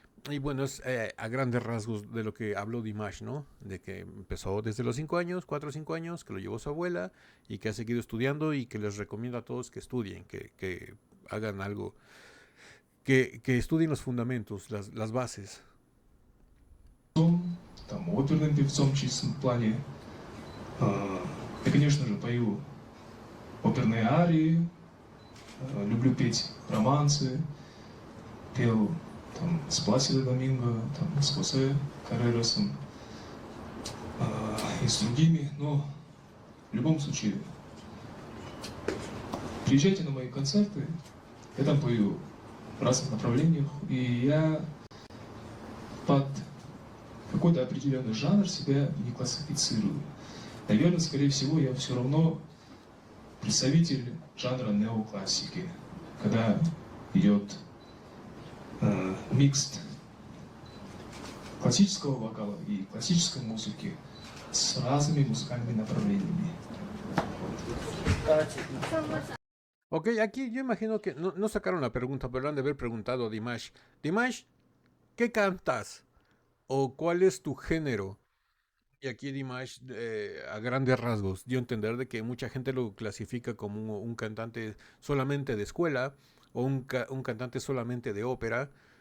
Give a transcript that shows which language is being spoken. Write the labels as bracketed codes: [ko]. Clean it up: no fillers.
[es] Y bueno, es a grandes rasgos de lo que habló Dimash, ¿no? De que empezó desde los 5 años, 4 o 5 años, que lo llevó su abuela y que ha seguido estudiando, y que les recomiendo a todos que estudien, que hagan algo, que estudien los fundamentos, las bases. [ru] Там оперным певцом в чистом плане. Я, конечно же, пою оперные арии, люблю петь романсы, пел там с Пласидо Доминго, там, с Хосе Каррерасом и с другими, но в любом случае приезжайте на мои концерты, я там пою в разных направлениях, и я под какой-то определенный жанр себя не классифицирую. Наверное, скорее всего, я все равно представитель жанра неоклассики, когда идет микс классического вокала и классической музыки с разными muzicalными направлениями. [es] Ok, aquí yo imagino que no sacaron la pregunta, pero han de haber preguntado a Dimash. Dimash, ¿qué cantas? ¿O cuál es tu género? Y aquí Dimash, a grandes rasgos, dio a entender de que mucha gente lo clasifica como un cantante solamente de escuela o un cantante solamente de ópera.